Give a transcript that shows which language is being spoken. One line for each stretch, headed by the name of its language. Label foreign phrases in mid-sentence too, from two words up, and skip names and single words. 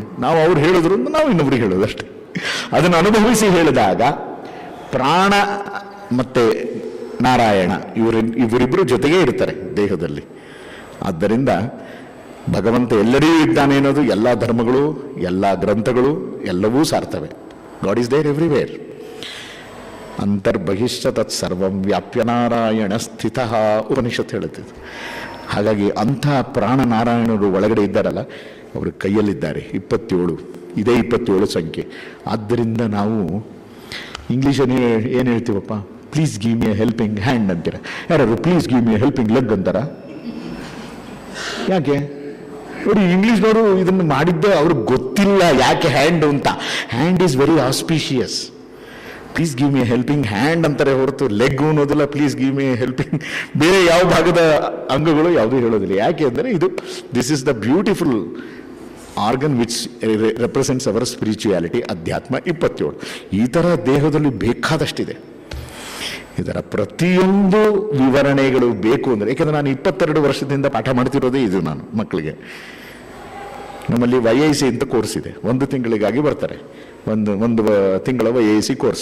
Kannada: ನಾವು ಅವ್ರು ಹೇಳಿದ್ರು ಅಂತ ನಾವು ಇನ್ನೊಬ್ರಿಗೆ ಹೇಳೋದು ಅಷ್ಟೇ. ಅದನ್ನು ಅನುಭವಿಸಿ ಹೇಳಿದಾಗ ಪ್ರಾಣ ಮತ್ತೆ ನಾರಾಯಣ ಇವರಿಬ್ಬರು ಜೊತೆಗೇ ಇರ್ತಾರೆ ದೇಹದಲ್ಲಿ. ಆದ್ದರಿಂದ ಭಗವಂತ ಎಲ್ಲರಿಗೂ ಇದ್ದಾನೆ ಅನ್ನೋದು ಎಲ್ಲ ಧರ್ಮಗಳು, ಎಲ್ಲ ಗ್ರಂಥಗಳು ಎಲ್ಲವೂ ಸಾರ್ತವೆ.
English: God is there everywhere.
Sanskrit: ಅಂತರ್ಬಹಿಶ್ಚ ತತ್ ಸರ್ವಂ ವ್ಯಾಪ್ಯ ನಾರಾಯಣ ಸ್ಥಿತ
Kannada: ಉಪನಿಷತ್ ಹೇಳುತ್ತಿದ್ದು. ಹಾಗಾಗಿ ಅಂಥ ಪ್ರಾಣನಾರಾಯಣರು ಒಳಗಡೆ ಇದ್ದಾರಲ್ಲ, ಅವರು ಕೈಯಲ್ಲಿದ್ದಾರೆ. 27, ಇದೇ 27 ಸಂಖ್ಯೆ. ಆದ್ದರಿಂದ ನಾವು ಇಂಗ್ಲೀಷಲ್ಲಿ ಏನು ಹೇಳ್ತೀವಪ್ಪ?
English: please give me a helping hand
Kannada: ಅಂತೀರ. ಯಾರು
English: please give me a helping leg ಅಂತಾರ?
Kannada: ಯಾಕೆ ನೋಡಿ, ಇಂಗ್ಲೀಷ್ನವರು ಇದನ್ನು ಮಾಡಿದ್ದೆ ಅವ್ರಿಗೆ ಗೊತ್ತಿಲ್ಲ ಯಾಕೆ ಹ್ಯಾಂಡ್ ಅಂತ.
English: hand is very auspicious. please give me helping hand
Kannada: ಅಂತಾರೆ ಹೊರತು ಲೆಗ್ ಅನ್ನೋದಿಲ್ಲ.
English: please give me helping
Kannada: ಬೇರೆ ಯಾವ ಭಾಗದ ಅಂಗಗಳು ಯಾವುದೂ ಹೇಳೋದಿಲ್ಲ. ಯಾಕೆ ಅಂದರೆ
English: this is the beautiful organ which represents our spirituality.
Kannada: ಅಧ್ಯಾತ್ಮ 27. ಈ ಥರ ದೇಹದಲ್ಲಿ ಬೇಕಾದಷ್ಟಿದೆ. ಇದರ ಪ್ರತಿಯೊಂದು ವಿವರಣೆಗಳು ಬೇಕು ಅಂದರೆ, ಯಾಕೆಂದರೆ ನಾನು 22 ವರ್ಷದಿಂದ ಪಾಠ ಮಾಡ್ತಿರೋದೇ ಇದು ನಾನು ಮಕ್ಕಳಿಗೆ. ನಮ್ಮಲ್ಲಿ YIC ಅಂತ ಕೋರ್ಸ್ ಇದೆ. 1 ತಿಂಗಳಿಗಾಗಿ ಬರ್ತಾರೆ. ಒಂದು ತಿಂಗಳ YIC ಕೋರ್ಸ್.